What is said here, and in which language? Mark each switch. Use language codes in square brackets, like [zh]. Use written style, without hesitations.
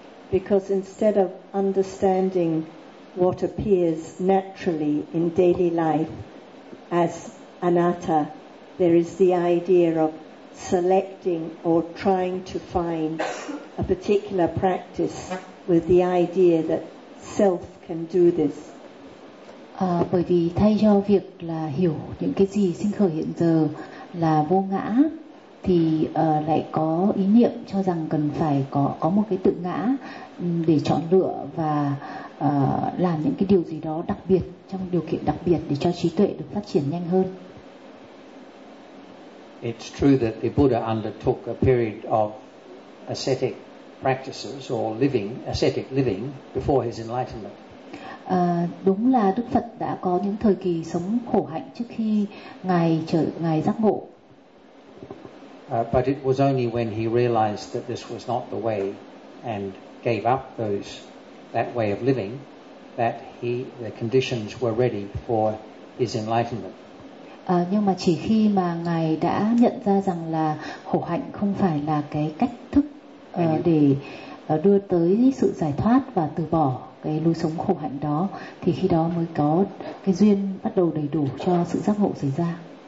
[en] Because instead of understanding what appears naturally in daily life as anatta, there is the idea of selecting or trying to find a particular practice with the idea that self can do this. [vi] Bởi vì thay cho việc là hiểu những cái gì sinh khởi hiện giờ là vô ngã, thì lại có ý niệm cho rằng cần phải có một cái tự ngã để chọn lựa và làm những cái điều gì đó đặc biệt trong điều kiện đặc biệt để cho trí tuệ được phát triển nhanh hơn. [en] It's true that the Buddha undertook a period of ascetic practices or living, ascetic living before his enlightenment. [vi] Đúng là Đức Phật đã có những thời kỳ sống khổ hạnh trước khi ngài giác ngộ. [en] But it was only when he realized that this was not the way and gave up that way of living that the conditions were ready for his enlightenment. [vi] Nhưng mà chỉ khi mà ngài đã nhận ra rằng là khổ hạnh không phải là cái cách thức để đưa tới sự giải thoát và từ bỏ cái lối sống khổ hạnh đó, thì khi đó mới có cái duyên bắt đầu đầy đủ cho sự giác ngộ xảy ra.